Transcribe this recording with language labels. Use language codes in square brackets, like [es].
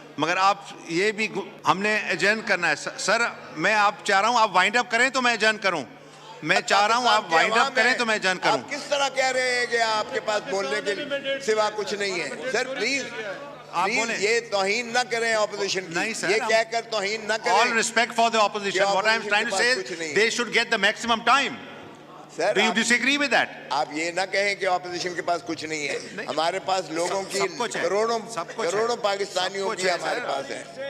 [ur] مگر آپ یہ بھی ہم نے ایجن کرنا ہے. سر میں آپ چاہ رہا ہوں آپ وائنڈ اپ کریں تو میں ایجن کروں. میں چاہ رہا ہوں آپ وائنڈ اپ کریں تو میں ایجن کروں. آپ کس طرح کہہ رہے ہیں کہ آپ کے پاس بولنے کے سوا کچھ نہیں ہے؟ سر پلیز یہ توہین نہ کریں اپوزیشن کی. یہ کہہ کر توہین نہ کریں. [en] All respect for the opposition. What I am trying to say is they should get the maximum time. Do you disagree with that? [ur] آپ یہ نہ کہیں کہ اپوزیشن کے پاس کچھ نہیں ہے. ہمارے پاس لوگوں کی کروڑوں پاکستانیوں کی ہمارے پاس ہے.